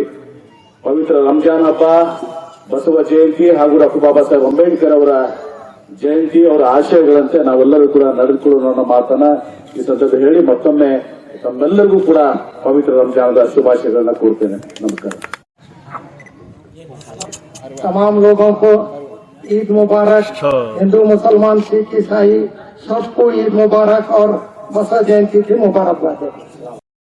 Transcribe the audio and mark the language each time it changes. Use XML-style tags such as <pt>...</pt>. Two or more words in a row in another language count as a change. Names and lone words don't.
<kn>ಪವಿತ್ರ ರಂಜಾನ್ ಹಬ್ಬ, ಬಸವ ಜಯಂತಿ ಹಾಗೂ ಡಾಕ್ಟರ್ ಬಾಬಾ ಸಾಹೇಬ್ ಅಂಬೇಡ್ಕರ್ ಅವರ ಜಯಂತಿ, ಅವರ ಆಶಯಗಳಂತೆ ನಾವೆಲ್ಲರೂ ಕೂಡ ನಡೆದುಕೊಳ್ಳೋಣ ಅನ್ನೋ ಮಾತನ್ನ ಈ ಸಂದರ್ಭ ಹೇಳಿ ಮತ್ತೊಮ್ಮೆ ತಮ್ಮೆಲ್ಲರಿಗೂ ಕೂಡ ಪವಿತ್ರ ರಂಜಾನದ ಶುಭಾಶಯಗಳನ್ನ ಕೋರ್ತೇನೆ. ನಮಸ್ಕಾರ.</kn> <hi>तमाम लोगों को ईद मुबारक. हिंदू, मुसलमान, सिख, ईसाई सबको ईद मुबारक और बसवा जयंती की मुबारकबाद.</hi>